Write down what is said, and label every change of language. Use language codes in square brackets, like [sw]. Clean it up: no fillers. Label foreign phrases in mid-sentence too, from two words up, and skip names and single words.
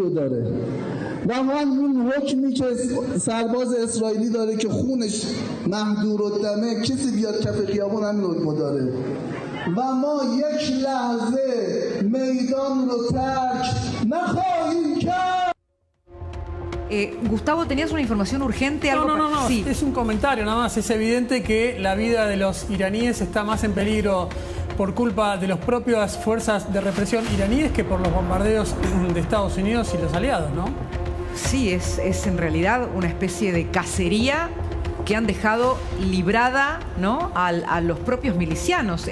[fa] رو داره و همون حکمی که سرباز اسرائیلی داره که خونش مهدور الدمه کسی بیاد کف خیابان همین حکم داره و ما یک لحظه میدان رو ترک نخواهیم کرد. [es] Gustavo, ¿tenías una información urgente? ¿Algo No, sí. Es un comentario nada más. Es evidente que la vida de los iraníes está más en peligro por culpa de las propias fuerzas de represión iraníes que por los bombardeos de Estados Unidos y los aliados, ¿no? Sí, es en realidad una especie de cacería que han dejado librada, ¿no?, a los propios milicianos.